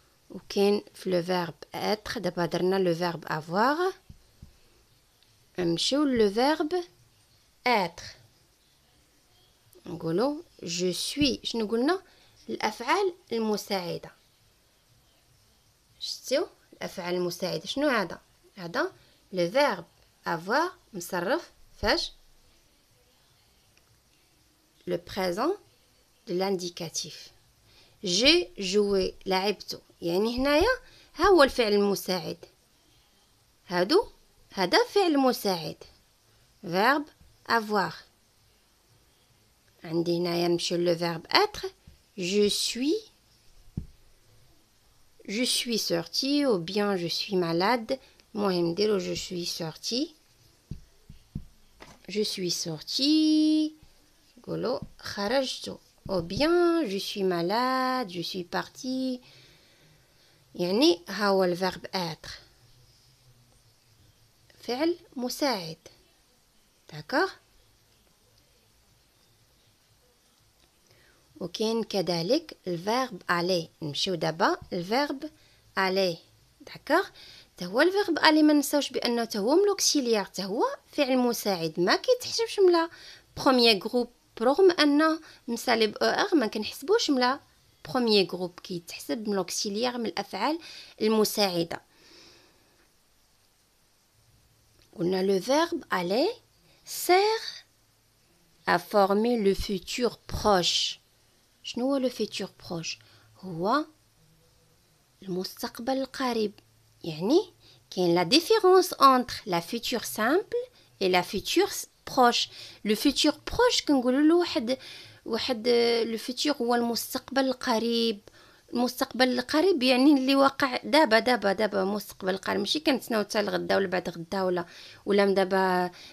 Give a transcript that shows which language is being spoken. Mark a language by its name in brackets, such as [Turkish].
[Arabic] وكاين في [French] le verbe être. [Arabic] دابا درنا [French] le verbe avoir. [Arabic] نمشيو [French] le verbe être. [Arabic] نقولوا [French] je suis. [Arabic] شنو قلنا؟ الافعال المساعده. شفتوا الافعال المساعده شنو هذا [French] le verbe avoir [Arabic] مصرف فاش [French] le présent de l'indicatif. j'ai joué [Arabic] لعبت، يعني هنايا ها هو الفعل المساعد. هذا فعل مساعد verbe avoir. عندي هنايا نمشيو [French] le verbe être. je suis je suis sorti ou bien je suis malade. [Arabic] المهم نديرو [French] je suis sorti. Je suis sorti. [Arabic] نقولو خرجت. [French] ou bien je suis malade, je suis parti. [Arabic] يعني ها هو الفيرب être. فعل مساعد. [French] d'accord. [Arabic] وكاين كذلك الفيرب aller. نمشيو دابا الفيرب aller. [French] d'accord. [Arabic] تا هو الفيرب aller ما نساوش بانه تا هو ملوكسيليير، تا هو فعل مساعد ما كيتحسبش ملا بروميير جروب، برغم انه مسالي ب ار ما كنحسبوش ملا بروميير جروب، كيتحسب ملوكسيليير من الافعال المساعده. قلنا [French] le verbe aller sert à former le futur proche. [Arabic] شنو هو [French] le futur proche؟ [Arabic] هو المستقبل القريب. يعني كاين [French] la différence entre la future simple et la future proche. le futur proche [Arabic] كنقولوا له واحد le futur هو المستقبل القريب. المستقبل القريب يعني اللي واقع دابا مستقبل القريب، ماشي كنتسناو حتى لغدا ولا بعد غدا ولا دابا.